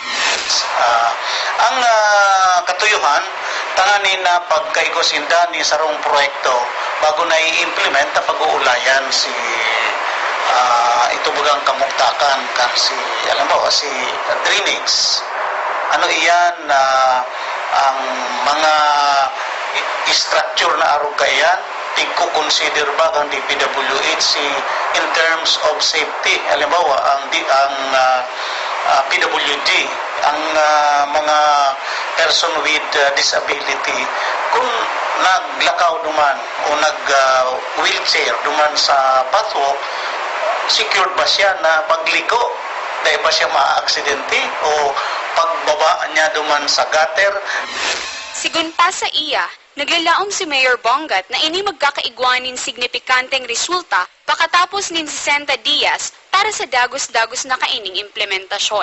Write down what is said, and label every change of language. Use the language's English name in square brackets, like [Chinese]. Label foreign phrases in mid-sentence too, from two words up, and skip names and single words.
[Bikol] Ang katuyuhan, tanganin na pagkaigosinda ni sarong proyekto bago na i-implement na pag-uulayan si itubugang kamuktakan kan si, [Filipino] alam mo, [Bikol] si drainage. Ano iyan na ang mga structure na arog kayan, tigko-consider ba ang DPWH [English] in terms of safety? [Bikol] Halimbawa, ang PWD, ang mga [English] person with disability, [Bikol] kung naglakaw duman o nag-wheelchair duman sa pathwalk, secured ba siya na pagliko? Dahil ba siya ma-aksidente o pagbaba niya duman sa gutter? Sigun pa sa iya, naglalaom si Mayor Bongat na ini magkakaigwanin signifikanteng resulta pakatapos nin 60 Dias para sa dagos-dagos na kaining implementasyon.